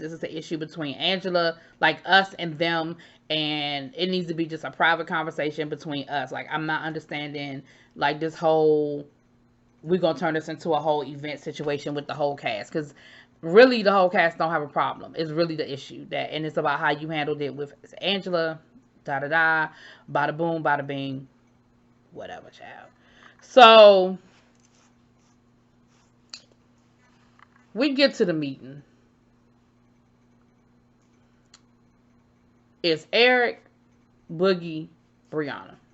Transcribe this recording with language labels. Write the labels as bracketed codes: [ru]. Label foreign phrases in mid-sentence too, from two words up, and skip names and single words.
[en] This is an issue between Angela, like us and them, and it needs to be just a private conversation between us. Like, I'm not understanding, like, this whole, we're going to turn this into a whole event situation with the whole cast, because really the whole cast don't have a problem. It's really the issue, that, and it's about how you handled it with Angela, da-da-da, bada boom, bada bing, whatever, child. So we get to the meeting. It's Eric, Boogie, Briana.